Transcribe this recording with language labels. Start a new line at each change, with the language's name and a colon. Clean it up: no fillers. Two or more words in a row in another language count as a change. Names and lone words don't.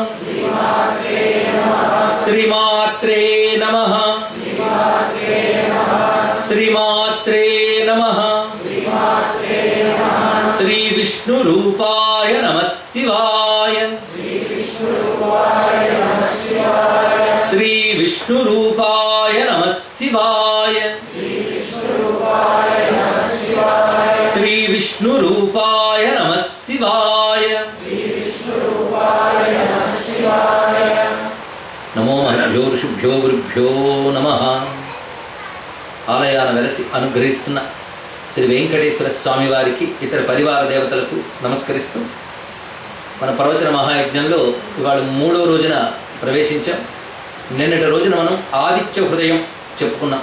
Sanskrit: श्रीमात्रे नमः श्रीमात्रे नमः श्री विष्णुरूपाय नमः शिवाय श्री विष्णुरूपाय नमः शिवाय श्री विष्णुरूपाय नमः शिवाय. నమో మహభ్యో ఋషిభ్యో గురుభ్యో నమః.
Telugu: ఆలయాన వెలసి అనుగ్రహిస్తున్న శ్రీ వెంకటేశ్వర స్వామి వారికి ఇతర పరివార దేవతలకు నమస్కరిస్తూ మన ప్రవచన మహాయజ్ఞంలో ఇవాళ 3వ రోజున ప్రవేశించాం. నిన్నటి రోజున మనం ఆదిత్య హృదయం చెప్పుకున్నాం.